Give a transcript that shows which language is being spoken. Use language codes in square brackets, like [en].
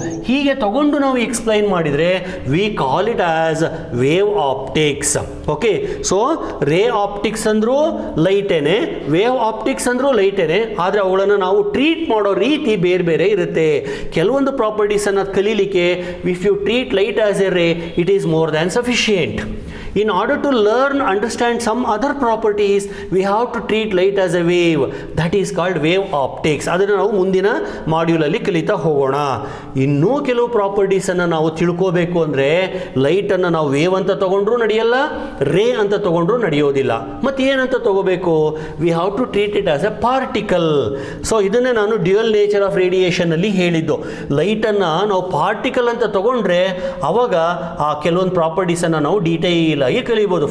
[kn] ಹೀಗೆ ತಗೊಂಡು ನಾವು ಎಕ್ಸ್ಪ್ಲೈನ್ ಮಾಡಿದ್ರೆ [en] We call it as wave optics. [kn] Okay, so ರೇ ಆಪ್ಟಿಕ್ಸ್ ಅಂದ್ರೂ ಲೈಟೇನೆ, ವೇವ್ ಆಪ್ಟಿಕ್ಸ್ ಅಂದ್ರೂ ಲೈಟೇನೆ, ಆದರೆ ಅವುಗಳನ್ನು ನಾವು ಟ್ರೀಟ್ ಮಾಡೋ ರೀತಿ ಬೇರೆ ಬೇರೆ ಇರುತ್ತೆ. ಕೆಲವೊಂದು ಪ್ರಾಪರ್ಟೀಸ್ ಅನ್ನು ಕಲೀಲಿಕ್ಕೆ [en] If you treat light as a ray, it is more than sufficient. In order to learn, understand some other properties, we have to treat light as a wave. That is called wave optics. [kn] ಅದನ್ನು ನಾವು ಮುಂದಿನ ಮಾಡ್ಯೂಲಲ್ಲಿ ಕಲಿತಾ ಹೋಗೋಣ. ಇನ್ನೂ ಕೆಲವು ಪ್ರಾಪರ್ಟೀಸನ್ನು ನಾವು ತಿಳ್ಕೋಬೇಕು ಅಂದರೆ ಲೈಟನ್ನು ನಾವು ವೇವ್ ಅಂತ ತಗೊಂಡ್ರೂ ನಡೆಯಲ್ಲ, ರೇ ಅಂತ ತಗೊಂಡ್ರೂ ನಡೆಯೋದಿಲ್ಲ. ಮತ್ತು ಏನಂತ ತಗೋಬೇಕು? [en] We have to treat it as a particle. [kn] So ಇದನ್ನೇ ನಾನು ಡ್ಯುಯಲ್ ನೇಚರ್ ಆಫ್ ರೇಡಿಯೇಷನಲ್ಲಿ ಹೇಳಿದ್ದು. ಲೈಟನ್ನು ನಾವು ಪಾರ್ಟಿಕಲ್ ಅಂತ ತಗೊಂಡ್ರೆ ಅವಾಗ ಆ ಕೆಲವೊಂದು ಪ್ರಾಪರ್ಟೀಸನ್ನು ನಾವು ಡೀಟೇಲ್ ಆಗಿ ಕಲಿಬಹುದು.